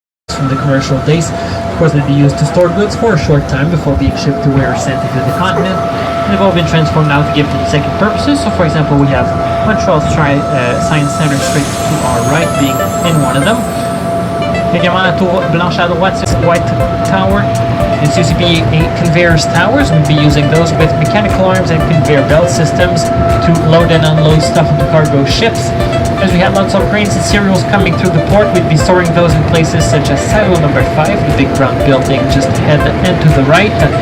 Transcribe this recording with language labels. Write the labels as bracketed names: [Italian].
[English] From the commercial days, of course, they'd be used to store goods for a short time before being shipped to where sent into the continent, and they've all been transformed now to give them second purposes. So, for example, we have Montreal's Science Center straight to our right being in one of them. [French] Également, la tour blanche à droite, c'est White Tower. [English] It's used to be a conveyor's towers. We'd be using those with mechanical arms and conveyor belt systems to load and unload stuff into cargo ships. As we had lots of grains and cereals coming through the port, we'd be storing those in places such as silo number 5, the big brown building just ahead and to the right.